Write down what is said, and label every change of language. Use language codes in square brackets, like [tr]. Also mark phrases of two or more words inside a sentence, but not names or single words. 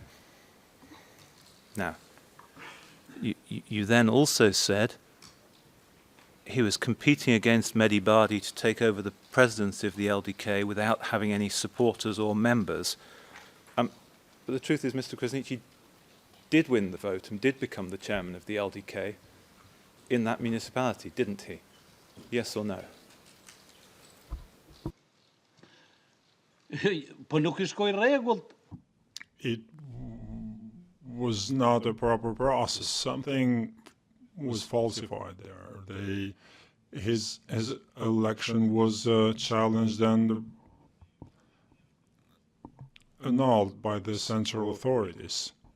[en] Now, you then also said he was competing against Mehdi Bardi to take over the presidency of the LDK without having any supporters or members. But the truth is, Mr. Kuznici did win the vote and did become the chairman of the LDK in that municipality, didn't he? Yes or no? [sq] Po nuk I shkoi rregullt. [en] It was not a proper process. Something was falsified there. His election was challenged and annulled by the central authorities.